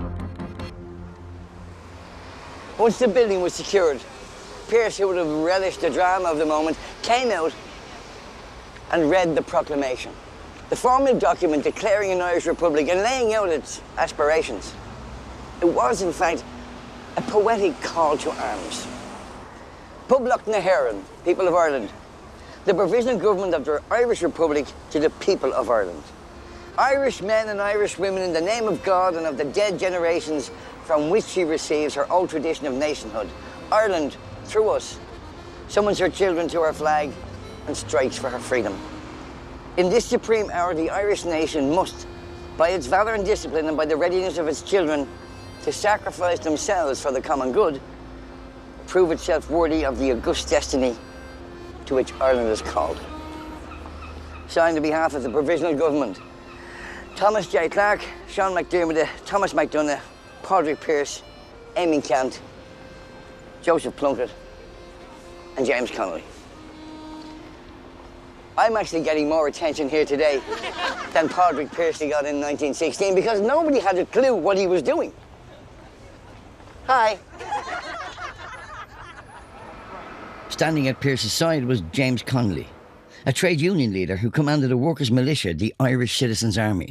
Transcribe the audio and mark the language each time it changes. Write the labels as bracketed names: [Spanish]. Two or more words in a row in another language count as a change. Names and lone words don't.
[English] Once the building was secured, Pearse, who would have relished the drama of the moment, came out and read the proclamation, the formal document declaring an Irish Republic and laying out its aspirations. It was, in fact, a poetic call to arms. [Irish] Public na hÉireann, [English] people of Ireland, the provisional government of the Irish Republic to the people of Ireland. Irish men and Irish women, in the name of God and of the dead generations from which she receives her old tradition of nationhood, Ireland, through us, summons her children to her flag and strikes for her freedom. In this supreme hour, the Irish nation must, by its valour and discipline and by the readiness of its children to sacrifice themselves for the common good, prove itself worthy of the august destiny to which Ireland is called. Signed on behalf of the Provisional Government, Thomas J. Clarke, Sean McDermott, Thomas McDonough, Padraig Pearse, Eamon Ceannt, Joseph Plunkett, and James Connolly. I'm actually getting more attention here today than Padraig Pearse got in 1916 because nobody had a clue what he was doing. Hi. Standing at Pearse's side was James Connolly, a trade union leader who commanded a workers' militia, the Irish Citizens' Army.